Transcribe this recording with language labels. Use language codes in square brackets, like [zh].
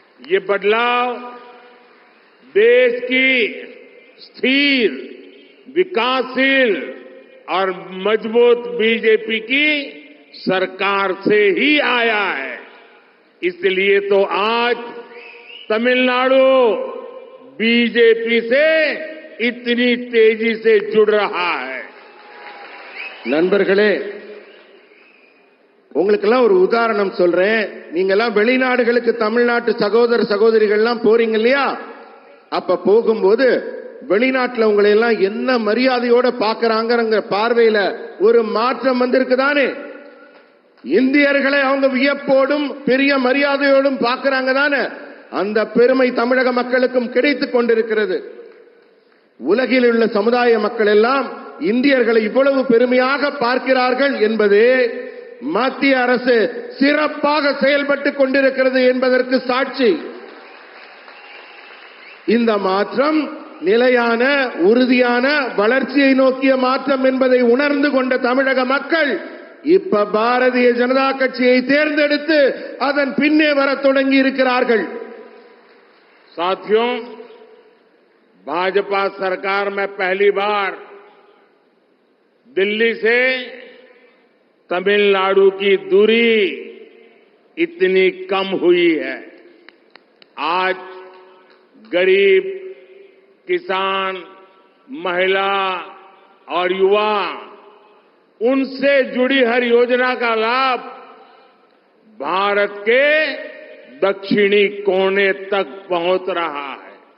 [hi] ये बदलाव देश की स्थिर, विकासशील और मजबूत बीजेपी की सरकार से ही आया है। इसलिए तो आज तमिलनाडु बीजेपी से इतनी तेजी से जुड़ रहा है। [ta] நண்பர்களே, உங்களுக்கெல்லாம் ஒரு உதாரணம் சொல்றேன். நீங்க எல்லாம் வெளிநாடுகளுக்கு தமிழ்நாட்டு சகோதர சகோதரிகள்லாம் போறீங்க இல்லையா? அப்ப போகும்போது வெளிநாட்டுல உங்களை எல்லாம் என்ன மரியாதையோட பாக்குறாங்க பார்வையில ஒரு மாற்றம் வந்திருக்குதானே? இந்தியர்களை அவங்க வியப்போடும் பெரிய மரியாதையோடும் பாக்குறாங்க தானே? அந்த பெருமை தமிழக மக்களுக்கும் கிடைத்துக் கொண்டிருக்கிறது. உலகில் உள்ள சமுதாய மக்கள் எல்லாம் இந்தியர்களை இவ்வளவு பெருமையாக பார்க்கிறார்கள் என்பது மத்திய அரசு சிறப்பாக செயல்பட்டுக் கொண்டிருக்கிறது என்பதற்கு சாட்சி. இந்த மாற்றம் நிலையான உறுதியான வளர்ச்சியை நோக்கிய மாற்றம் என்பதை உணர்ந்து கொண்ட தமிழக மக்கள் இப்ப பாரதிய ஜனதா கட்சியை தேர்ந்தெடுத்து அதன் பின்னே வர தொடங்கி இருக்கிறார்கள். [hi] साथियों, भाजपा सरकार में पहली बार दिल्ली से तमिलनाडु की दूरी इतनी कम हुई है. आज गरीब, किसान, महिला और युवा उनसे जुड़ी हर योजना का लाभ भारत के दक्षिणी कोने तक पहुंच रहा है.